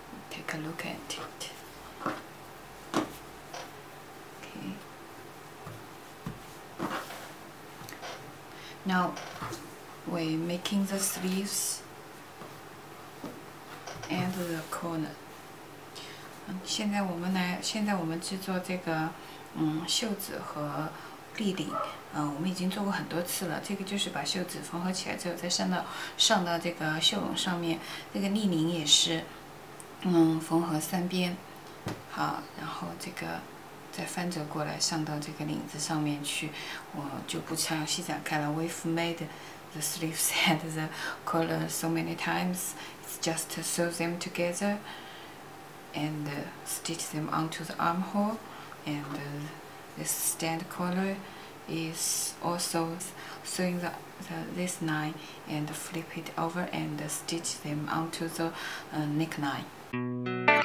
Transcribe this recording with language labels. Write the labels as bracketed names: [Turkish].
[English] Take a look at it. Okay. Now we're making the sleeves and the corner. [Chinese] 现在我们制作这个袖子和立领。我们已经做过很多次了。这个就是把袖子缝合起来之后，再上到这个袖笼上面。这个立领也是，缝合3边。好，然后这个再翻折过来上到这个领子上面去。我就不详细展开了。 [English] We've made the sleeves and the collar so many times. It's just to sew them together and stitch them onto the armhole, and this stand collar is also sewing this line and flip it over and stitch them onto the neckline.